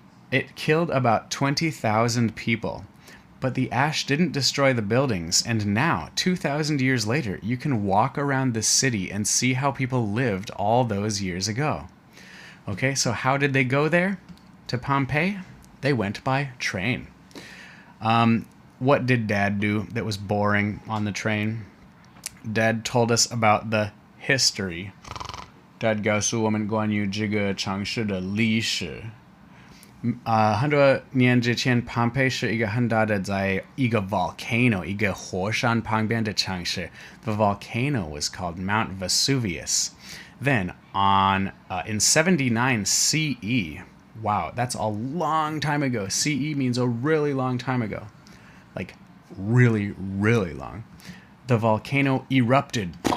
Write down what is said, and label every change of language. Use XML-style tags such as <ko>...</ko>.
<en>It killed about 20,000 people. But the ash didn't destroy the buildings, and now, 2,000 years later, you can walk around the city and see how people lived all those years ago. Okay, so how did they go there? To Pompeii? They went by train. What did Dad do that was boring on the train? Dad told us about the history.</en> <zh>Dad 告诉我们关于这个城市的历史。很多年之前 Pompeii 是一个很大的在一个 volcano 一个火山旁边的城市.</zh> <en>The volcano was called Mount Vesuvius. Then in 79 CE, wow, that's a long time ago. CE means a really long time ago. Like really, really long. The volcano erupted.</en>